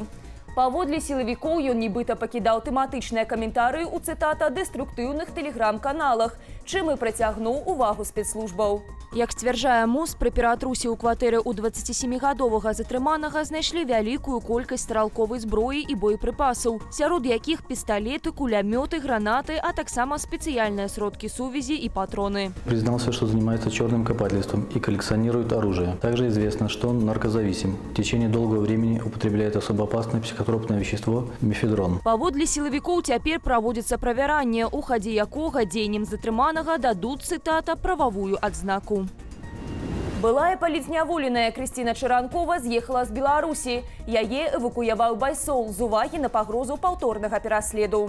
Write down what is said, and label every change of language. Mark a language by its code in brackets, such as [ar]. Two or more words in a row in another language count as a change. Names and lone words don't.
[be] Паводле сілавікоў ён нібыта пакідаў тэматычныя каментарыі ў цытата дэструктыўных тэлеграм-каналах, чым і прыцягнуў увагу спецслужбаў. Як сцвярджае МОЗ, пры ператрусе ў кватэры ў 27гадовага затрыманага знайшлі вялікую колькасць стралковай зброі і боепрыпасаў, сярод якіх пісталеты, кулямёты, гранаты, а таксама спецыяльныя сродкі сувязі і патроны. [ru] Признался, что занимается черным копательством и коллекционирует оружие. Также известно, что он наркозависим. В течение долгого времени употребляет особо опасное психотропное вещество мефедрон. [be] Паводле сілавікоў цяпер праводзіцца правяранне, у хадзе якога дзеянням затрыманага дадуць, цытата, прававую адзнаку. Былая палітзняволеная Крысціна Чаранкова з'ехала з Беларусі. Яе эвакуяваў байсол з увагі на пагрозу паўторнага пераследу.